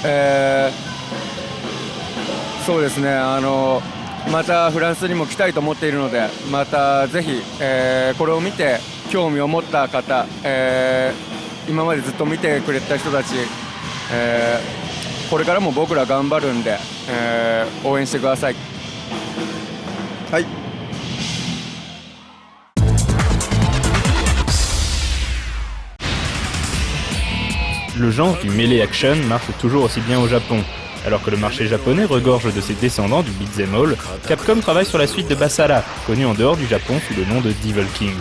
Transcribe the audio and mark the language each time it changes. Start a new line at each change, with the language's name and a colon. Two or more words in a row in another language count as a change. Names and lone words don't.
Japanese: そうですね、またフランスにも来たいと思っているので、またぜひ、これを見て興味を持った方、今までずっと見てくれた人たち、これからも僕ら頑張るんで、応援してください。はい。
French: Le genre du
English: melee action
French: marche toujours aussi bien au Japon. Alors que le marché japonais regorge de ses descendants du
English: beat'em all,
French: Capcom travaille sur la suite de Basara, connue en dehors du Japon sous le nom de Devil Kings.